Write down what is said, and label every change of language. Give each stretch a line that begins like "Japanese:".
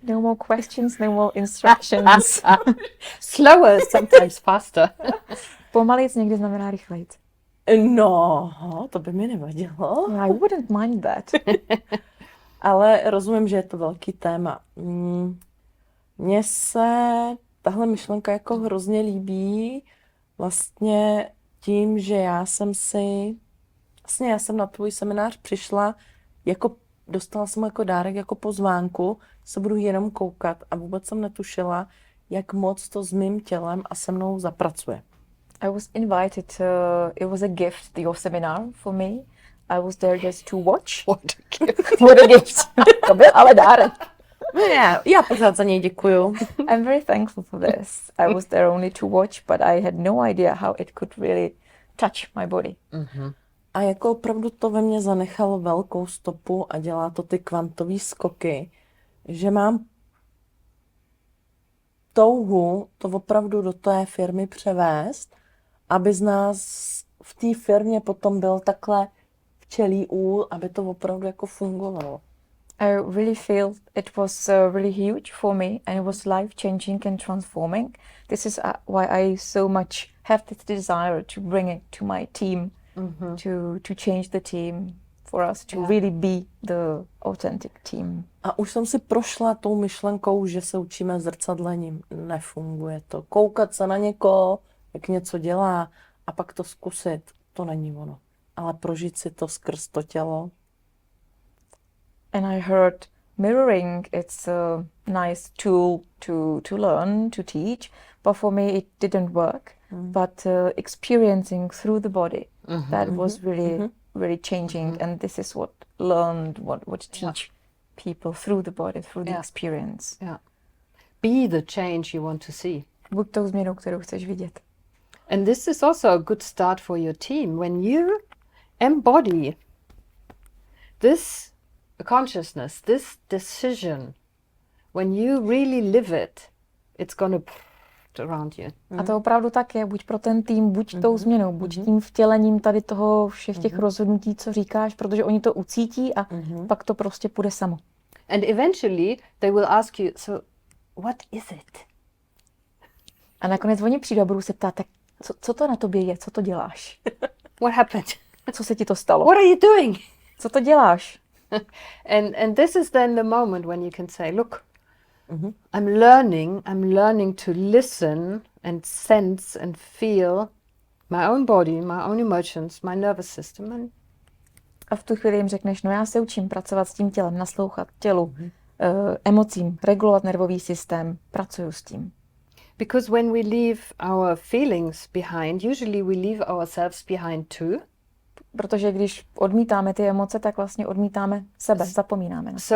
English: No more questions, no more instructions. Slower, sometimes faster.
Czech: Pomalic někdy znamená rychlejc. No, to by mi nevadilo.
English: I wouldn't mind that.
Czech: Ale rozumím, že je to velký téma. Mně se tahle myšlenka jako hrozně líbí vlastně tím, že já jsem na tvůj seminář přišla, jako dostala jsem jako dárek, jako pozvánku, se budu jenom koukat a vůbec jsem netušila, jak moc to s mým tělem a se mnou zapracuje.
English: I was invited, it was a gift, your seminar for me. I was there just to watch. What a gift. What a gift.
Czech: To byl ale dárek. Já pořád za něj děkuju.
English: I'm very thankful for this. I was there only to watch, but I had no idea how it could really touch my body.
Czech: A jako opravdu to ve mně zanechalo velkou stopu a dělá to ty kvantové skoky, že mám touhu to opravdu do té firmy převést, aby z nás v té firmě potom byl takhle včelí úl, aby to opravdu jako fungovalo.
English: I really feel it was really huge for me and it was life-changing and transforming. This is why I so much have this desire to bring it to my team, to change the team, for us to really be the authentic team.
Czech: A už jsem si prošla tou myšlenkou, že se učíme zrcadlením. Nefunguje to. Koukat se na někoho, jak něco dělá a pak to zkusit, to není ono. Ale prožít si to skrz to tělo.
English: And I heard mirroring, it's a nice tool to learn, to teach, but for me it didn't work. But experiencing through the body, that was really changing. And this is what teach people through the body, through the experience. Yeah. Be the change you want to see.
Czech: Buď tou změnou, kterou chceš vidět.
English: And this is also a good start for your team. When you embody this consciousness, this decision, when you really live it, it's going to around you.
Czech: A to opravdu tak je, buď pro ten tým, buď tou změnou, buď tím vtělením tady toho všech těch rozhodnutí, co říkáš, protože oni to ucítí a pak to prostě půjde samo.
English: And eventually they will ask you, so what is it?
Czech: A nakonec oni přijdou a budou se ptát, tak co to na tobě je, co to děláš?
English: What happened?
Czech: Co se ti to stalo?
English: What are you doing?
Czech: Co to děláš?
English: And this is then the moment when you can say, look, I'm learning to listen and sense and feel my own body, my own emotions, my nervous system.
Czech: A v tu chvíli jim řekneš, no já se učím pracovat s tím tělem, naslouchat tělu, emocím, regulovat nervový systém, pracuju s tím.
English: Because when we leave our feelings behind, usually we leave ourselves behind too.
Czech: Protože když odmítáme ty emoce, tak vlastně odmítáme sebe, zapomínáme na sebe.